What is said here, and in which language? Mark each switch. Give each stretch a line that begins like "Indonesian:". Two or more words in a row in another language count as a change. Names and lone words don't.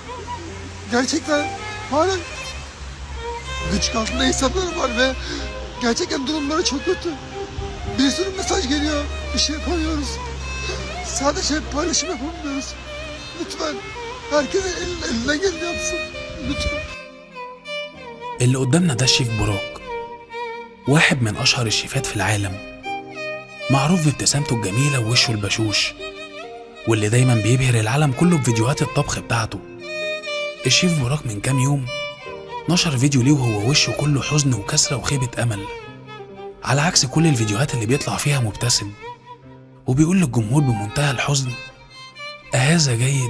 Turkish: Gerçekten hala güç altında insanlar var ve gerçekten durumları çok kötü. Bir sürü mesaj geliyor, bir şey yapamıyoruz. Sadece paylaşım yapamıyoruz. Lütfen herkes elinden geleni yapsın. لطفا.
Arabic: اللي قدامنا ده الشيف براك، واحد من أشهر الشيفات في العالم، معروف بابتسامته الجميلة ووشه البشوش، واللي دايما بيبهر العالم كله بفيديوهات الطبخ بتاعته. الشيف براك من كام يوم نشر فيديو ليه وهو وشه كله حزن وكسرة وخيبة أمل، على عكس كل الفيديوهات اللي بيطلع فيها مبتسم وبيقول للجمهور بمنتهى الحزن أهذا جيد.